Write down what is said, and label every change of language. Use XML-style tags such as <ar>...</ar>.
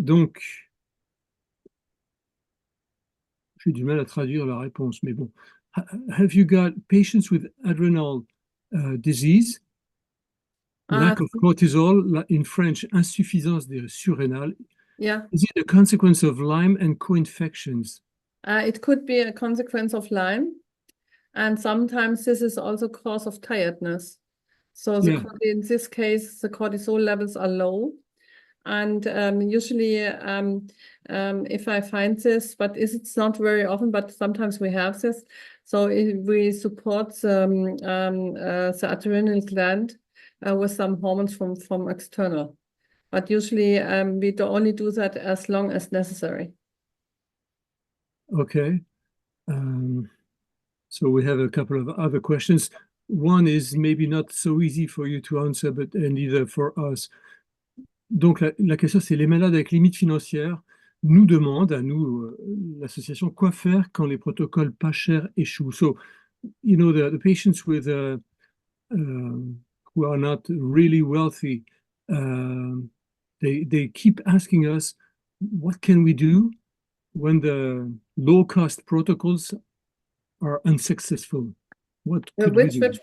<fr>Donc, j'ai du mal à traduire la réponse, mais bon.</fr> <en>Have you got patients with adrenal disease? Lack of cortisol, in French,</en> <fr>insuffisance des surrénales.</fr> <en>Yeah. Is it a consequence of Lyme and co-infections? It could be a consequence of Lyme, and sometimes this is also cause of tiredness. So in this case, the cortisol levels are low, and usually, if I find this, but it's not very often, but sometimes we have this. So we support the adrenal gland with some hormones from external. But usually we only do that as long as necessary. Okay. So we have a couple of other questions. One is maybe not so easy for you to answer, but neither for us.</en> <fr>Donc la question, c'est les malades avec limite financière nous demandent à nous, l'association, quoi faire quand les protocoles pas chers échouent.</fr> <en>So, you know, the patients with who are not really wealthy, they keep asking us, what can we do when the low-cost protocols are unsuccessful? What could we do?</en>